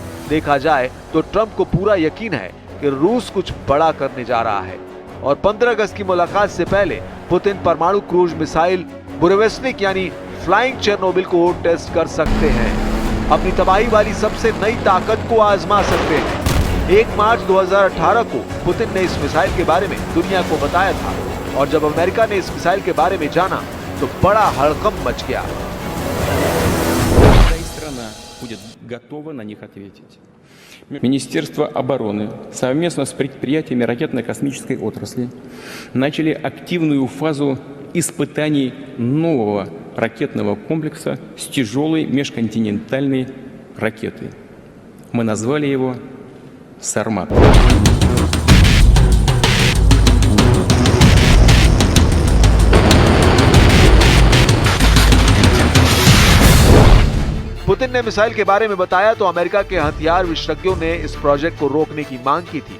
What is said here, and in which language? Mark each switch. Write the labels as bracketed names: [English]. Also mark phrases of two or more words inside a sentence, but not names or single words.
[Hindi] देखा जाए तो ट्रंप को पूरा यकीन है कि रूस कुछ बड़ा करने जा रहा है और 15 अगस्त की मुलाकात से पहले पुतिन परमाणु क्रूज मिसाइल बुरेवेस्निक यानी फ्लाइंग चेरनोबिल को टेस्ट कर सकते हैं। अपनी तबाही वाली सबसे नई ताकत को आजमा सकते हैं। 1 मार्च 2018 को पुतिन ने इस मिसाइल के बारे में दुनिया को बताया था और जब अमेरिका ने इस मिसाइल के बारे में जाना तो बड़ा हड़कंप मच गया। [Russian] Будет готова на них ответить. Министерство обороны совместно с предприятиями ракетно-космической отрасли начали активную фазу испытаний нового ракетного комплекса с тяжелой межконтинентальной ракетой. Мы назвали его «Сармат». [Hindi] पुतिन ने मिसाइल के बारे में बताया तो अमेरिका के हथियार विशेषज्ञों ने इस प्रोजेक्ट को रोकने की मांग की थी।